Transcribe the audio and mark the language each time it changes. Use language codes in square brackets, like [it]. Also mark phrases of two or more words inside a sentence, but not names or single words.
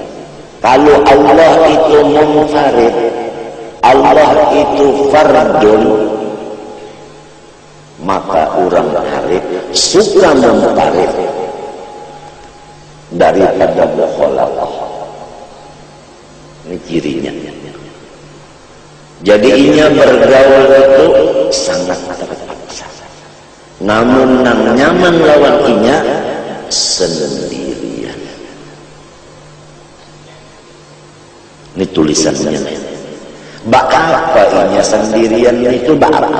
[id] Kalau Allah itu munfarid, Allah itu fardun, maka orang arif suka munfarid daripada mukhalafah. [bjn] Ini cirinya. Jadi inya bergaul itu sangat terpaksa. Namun nang nyaman lawan inya sendirian. [id] Ini tulisannya. [bjn] Apa inya sendirian itu apa?